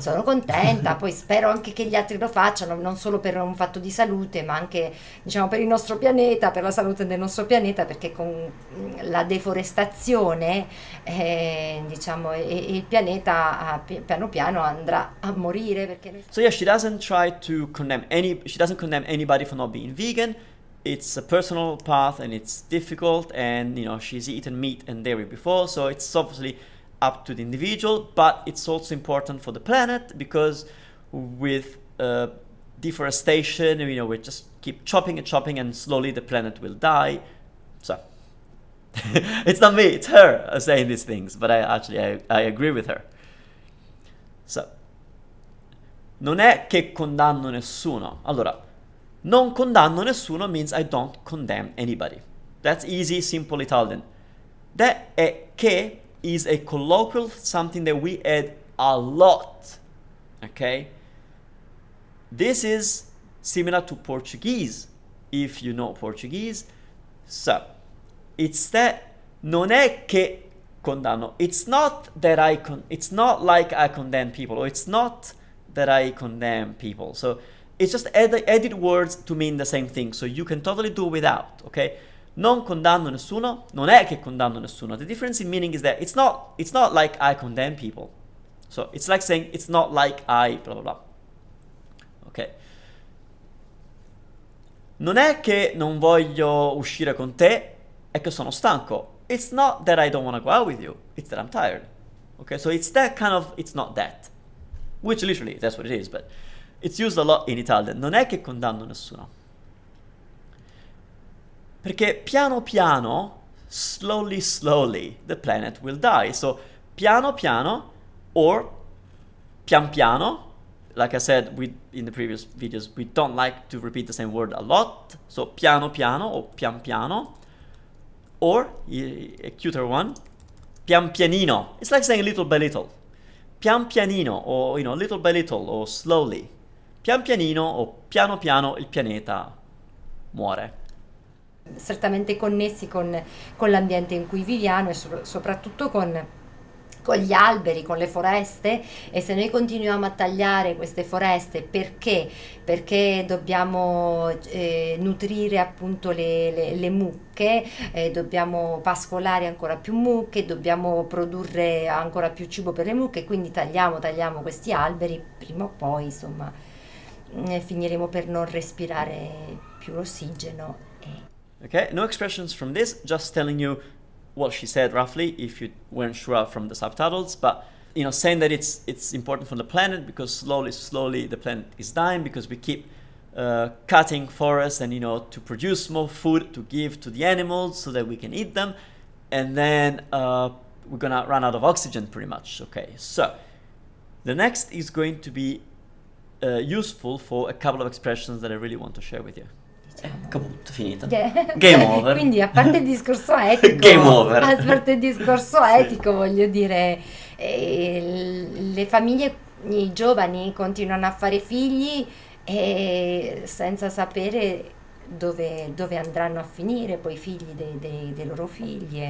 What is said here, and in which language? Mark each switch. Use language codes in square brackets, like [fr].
[it] Sono contenta, poi spero anche che gli altri lo facciano, non solo per un fatto di salute, ma anche, diciamo, per il nostro pianeta, per la salute del nostro pianeta, perché con la deforestazione, diciamo, il pianeta piano piano andrà a morire. Perché [en] So yeah, she doesn't condemn anybody for not being vegan. It's a personal path and it's difficult, and she's eaten meat and dairy before, so it's obviously up to the individual, but it's also important for the planet, because with deforestation, we just keep chopping and slowly the planet will die. So it's not me, it's her saying these things, but I agree with her. [it] So non è che condanno nessuno. Allora, non condanno nessuno [en] means I don't condemn anybody. That's easy, simple Italian. That [it] è che [en] is a colloquial, something that we add a lot, okay? This is similar to Portuguese, if you know Portuguese. So, it's that [it] non è che condanno. [en] It's not that it's not like I condemn people, or it's not that I condemn people. So, it's just added words to mean the same thing, so you can totally do without, okay? [it] Non condanno nessuno, non è che condanno nessuno. [en] The difference in meaning is that it's not like I condemn people. So it's like saying it's not like I blah blah blah. Ok. [it] Non è che non voglio uscire con te, è che sono stanco. [en] It's not that I don't want to go out with you, it's that I'm tired. Okay, so it's that kind of, it's not that. Which literally, that's what it is, but it's used a lot in Italian. [it] Non è che condanno nessuno. Perché piano piano, [en] slowly, the planet will die. So [it] piano piano, [en] or [it] pian piano, [en] like I said in the previous videos, we don't like to repeat the same word a lot. So [it] piano piano [en] or [it] pian piano, [en] or a cuter one, [it] pian pianino. [en] It's like saying little by little. [it] Pian pianino, [en] or little by little, or slowly. [it] Pian pianino o piano piano il pianeta muore. Strettamente connessi con l'ambiente in cui viviamo, e soprattutto con con gli alberi, con le foreste, e se noi continuiamo a tagliare queste foreste perché? Perché dobbiamo nutrire appunto le mucche, dobbiamo pascolare ancora più mucche, dobbiamo produrre ancora più cibo per le mucche, quindi tagliamo questi alberi, prima o poi insomma finiremo per non respirare più l'ossigeno. [en] Okay, no expressions from this, just telling you what she said roughly if you weren't sure from the subtitles, but saying that it's important for the planet because slowly the planet is dying because we keep cutting forests and to produce more food to give to the animals so that we can eat them, and then we're gonna run out of oxygen pretty much. Okay, so the next is going to be useful for a couple of expressions that I really want to share with you. Caput, [it] finita. [en] Game over. [it] Quindi a parte il discorso etico, [en] Game over. [it] A parte il discorso etico, voglio dire, le famiglie, i giovani continuano a fare figli senza sapere dove andranno a finire poi i figli dei loro figli.